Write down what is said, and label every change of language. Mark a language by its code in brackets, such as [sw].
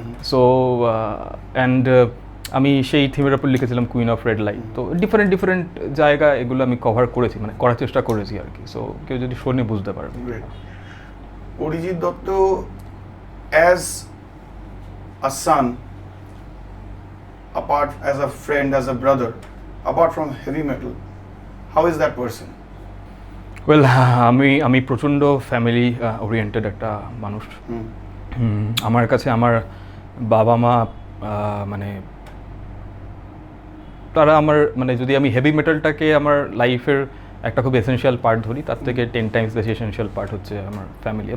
[bn] So and আমি সেই থিমের ওপর লিখেছিলাম কুইন অফ রেড লাইট। তো ডিফারেন্ট জায়গা এগুলো আমি কভার করেছি, মানে করার চেষ্টা করেছি আর কি। সো কেউ যদি শোনে বুঝতে পারবে। [en] Arijit Dutta as a son, apart as a friend, as a brother, apart from heavy metal, how is that person? [bn] Well, আমি প্রচণ্ড ফ্যামিলি ওরিয়েন্টেড একটা মানুষ। আমার কাছে আমার বাবা মা মানে তারা আমার মানে যদি আমি হেভি মেটালটাকে আমার লাইফের একটা খুব এসেনশিয়াল পার্ট ধরি, তার থেকে 10 টাইমস বেশি এসেনশিয়াল পার্ট হচ্ছে আমার ফ্যামিলি।